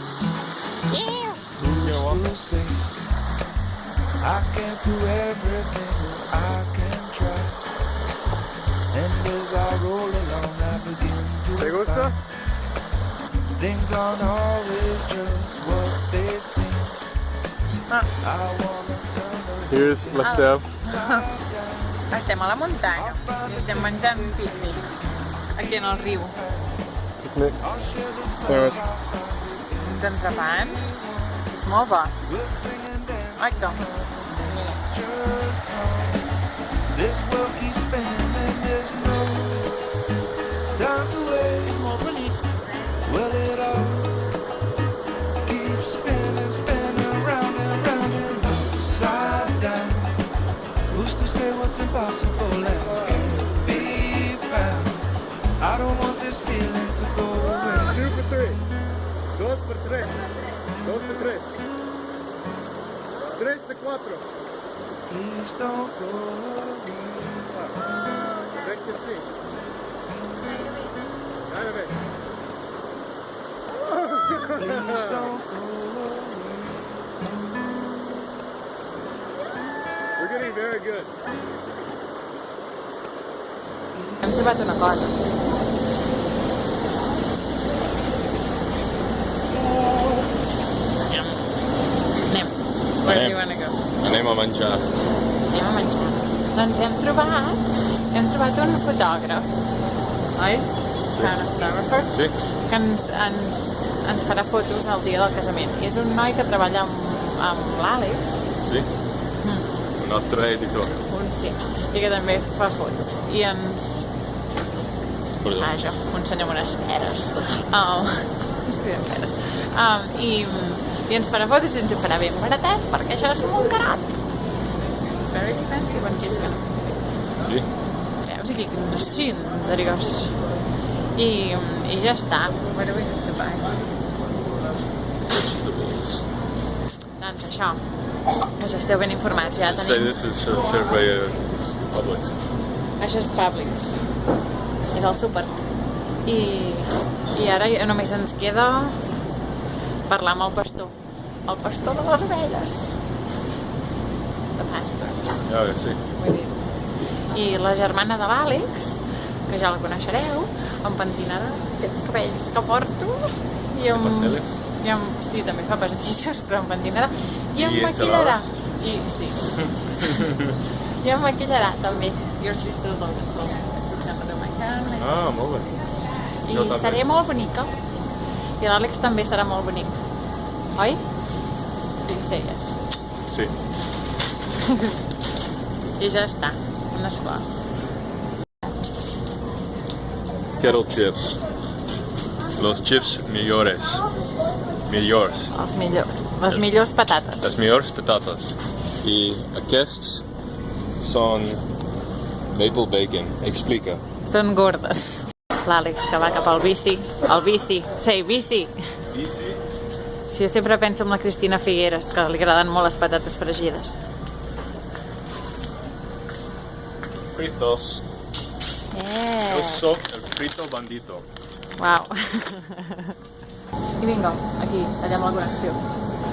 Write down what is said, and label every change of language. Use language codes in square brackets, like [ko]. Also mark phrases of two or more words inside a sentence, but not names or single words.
[en] Who's to say I can't do everything that I can try? And as I roll along, I begin to find things aren't always just what they seem. I wanna turn the Here's my step. [ca] Estem a la muntanya i estem menjant pícnics aquí en el riu. [en] Picnic. Sandwich. [ca] Uns entrepans. És molt bo. Ai, que... [en] This world keeps spinning and there's no time to wait. [ca] És molt bonic. [en] Well, it all keeps spinning, spinning round and round and upside down. Who's to say what's impossible and can't be found? I don't want this feeling to go away. [es] 2 for 3. 2 por 3. 2 por 3. 3 de 4. [en] Please don't go away. [es] 3 de 5. Dale, [en] Please don't go away. We're getting very good. [ca] Hem trobat una cosa. Anem. [en] Where do you wanna go? [ca] Anem a menjar. Anem a menjar. Doncs hem trobat un fotògraf, oi? Sí. Un photographer Sí? que ens farà fotos el dia del casament. És un noi que treballa amb l'Àlex, Sí? Un altre editor. sí, i que també fa fotos. I ens... Perdó. Això, un senyor amb unes peres. Escrivim peres. I ens farà fotos i ens ho farà ben baratet, perquè això és molt carat. [en] It's very expensive en Kiskan. [ca] Sí? Veus aquí, que ens cindrigues. I ja està. [en] What do we have to buy? Vegetables. [ca] Doncs això, que esteu ben informats, ja [en] Say [ca] tenim... [en] this is Surveyor Publix. [ca] Això és Publix. És el súper. I ara només ens queda parlar amb el pastor. El pastor de les ovelles. [en] The pastor. [ca] Ah, sí. Vull dir. I la germana de l'Àlex, que ja la coneixereu, em pentinarà aquests cabells que porto. I [es] pasteles? [ca] sí, també fa pastissos, però em pentinarà. I em I maquillarà. I sí. I em maquillarà, també. [en] Your sister Logan. She's gonna do my hair. [ca] Ah, molt bé. I Jo també. estaré molt bonica. I l'Àlex també serà molt bonic. Oi? Sí, yes. Sí. I ja està, unes flors. [en] Kettle chips. [es] Los chips millores. Millors. [ca] Les millors patates. Les millors patates. I aquests són [en] maple bacon. [ca] Explica. Són gordes. L'Àlex que va cap al bici. El bici. Sí, bici. [en] Easy. [ca] Sí, jo sempre penso en la Cristina Figueres, que li agraden molt les patates fregides. [es] Fritos. Yo soy el frito bandito. [ca] Uau. I vinga, aquí, tallem la connexió.